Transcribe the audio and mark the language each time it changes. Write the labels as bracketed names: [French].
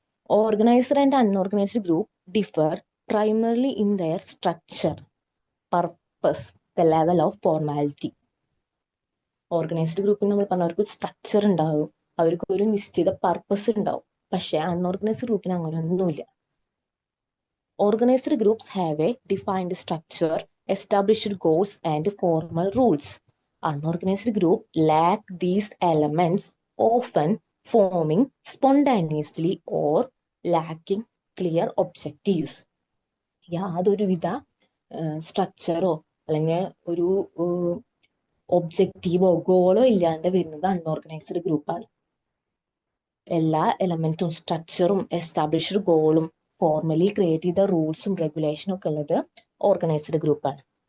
[English] Organised and unorganised group differ primarily in their structure, purpose, the level of formality. [Malayalam] Organised ഗ്രൂപ്പിൽ നമ്മൾ പറഞ്ഞവർക്ക് structure ഉണ്ടാവും, അവർക്ക് ഒരു നിശ്ചിത പർപ്പസ് ഉണ്ടാവും. പക്ഷെ അൺഓർഗനൈസ്ഡ് ഗ്രൂപ്പിന് അങ്ങനെ ഒന്നുമില്ല. [English] Organized groups have a defined structure, established goals, and formal rules. Unorganized groups lack these elements, often forming spontaneously or lacking clear objectives. [Malayalam] യാതൊരുവിധ സ്ട്രക്ചറോ അല്ലെങ്കിൽ ഒരു ഒബ്ജക്റ്റീവോ ഗോളോ ഇല്ലാണ്ട് വരുന്നത് അൺഓർഗനൈസ്ഡ് ഗ്രൂപ്പാണ്. എല്ലാ എലമെന്റും സ്ട്രക്ചറും എസ്റ്റാബ്ലിഷ്ഡ് ഗോളും ഫോർമലി ക്രിയേറ്റ് ചെയ്ത റൂൾസും റെഗുലേഷനും ഒക്കെ ഉള്ളത് ഓർഗനൈസ്ഡ് ഗ്രൂപ്പാണ്.